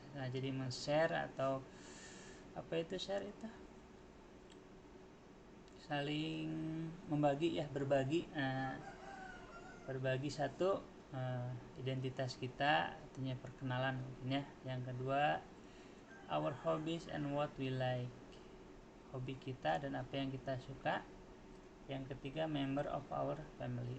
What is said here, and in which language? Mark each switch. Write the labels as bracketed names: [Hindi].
[Indonesian] Nah, jadi men-share atau apa itu share itu? Saling membagi ya, berbagi. Berbagi 1, identitas kita, artinya perkenalan mungkin ya. Yang kedua, [English] our hobbies and what we like. [Indonesian] Hobi kita dan apa yang kita suka. Yang ketiga, [English] member of our family.